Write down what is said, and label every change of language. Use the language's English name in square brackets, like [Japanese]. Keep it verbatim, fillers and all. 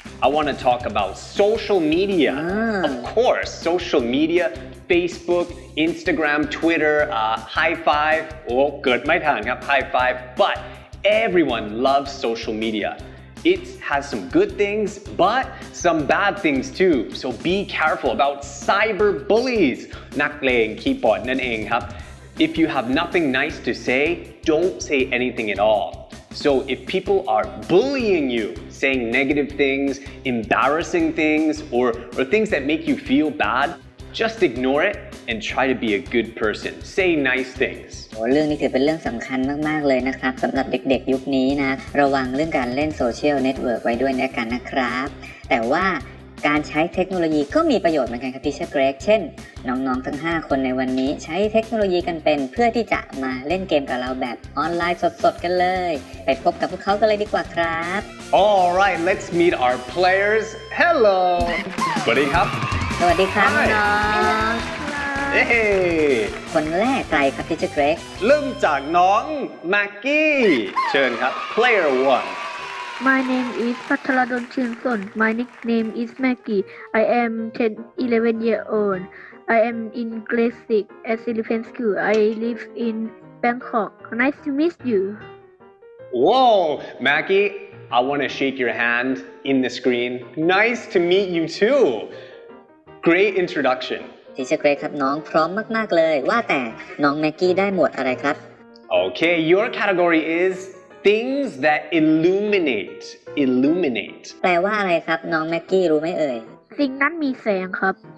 [English] I want to talk about social media. Of course, social media, Facebook, Instagram, Twitter, uh, high five. Oh, good, my time, high five. But everyone loves social media. It has some good things, but some bad things too. So be careful about cyber bullies. [Thai] นักเลงคีย์บอร์ดนั่นเองครับ [English] If you have nothing nice to say, don't say anything at all. So if people are bullying you, saying negative things, embarrassing things, or, or things that make you feel bad, just ignore it and try to be a good person. Say nice things. [Thai] โอ้เรื่องนี้ถือเป็นเรื่องสำคัญมากๆเลยนะครับสำหรับเด็กๆยุคนี้นะระวังเรื่องการเล่นโซเชียลเน็ตเวิร์กไว้ด้วยนะกันนะครับแต่ว่าการใช้เทคโนโลยีก็มีประโยชน์เหมือนกันครับ Teacher Greg เช่นน้องๆทั้งห้าคนในวันนี้ใช้เทคโนโลยีกันเป็นเพื่อที่จะมาเล่นเกมกับเราแบบออนไลน์สดๆกันเลยไปพบกับพวกเขากันเลยดีกว่าครับ [English] All right, let's meet our players. Hello. [Thai] สวัสดีครับ สวัสดีครับ [English] Hi. [Thai] น้อง เอ้ ๆคนแรกใครครับ Teacher Greg เริ่มจากน้องมากกี้เชิญครับ [English] Player one. My name is Pathaladon Chinson. My nickname is Maggie. I am ten, eleven year old. I am in grade six at Elephant School. I live in Bangkok. Nice to meet you. Whoa, Maggie, I want to shake your hand in the screen. Nice to meet you too. Great introduction. [Thai] Teacher Greg ครับน้องพร้อมมากๆเลยว่าแต่น้องแม็กกี้ได้หมวดอะไรครับ [English] Okay, your category is... Things that illuminate. Illuminate. [Thai] แปลว่าอะไรครับน้องแม็กกี้รู้ไหมเอ่ย สิ่งนั้นมีแสงครับ